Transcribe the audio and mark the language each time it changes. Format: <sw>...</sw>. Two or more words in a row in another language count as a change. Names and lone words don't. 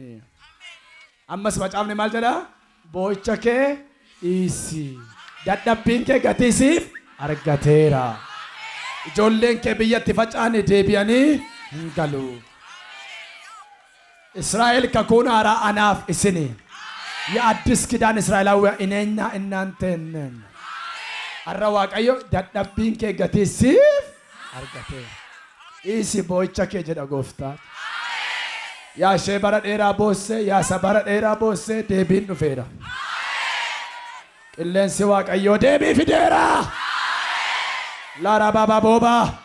<om>Ammas macaafni maal jedha? Boo'icha kee dhiisi. Dadhabbiin kee gatii siif argateera. Ijoolleen kee biyyatti faca'anii deebi'anii hin galu. Israa'el kakuun haaraa anaaf isini.</om> <am>የአዲስ ኪዳን እስራኤላውያን እኔና እናንተ ነን። አረ ዋቀዮ</am> <om>dadhabbiin kee gatii siif argateera. Dhiisi boo'icha kee jedha gooftaan. Yaa ishee bara dheeraa boossee, yaa isa bara dheeraa boossee deebiin dhufeera. Qilleensi waaqayyoo deebii fideera. Laara baabaa boobaa.</om>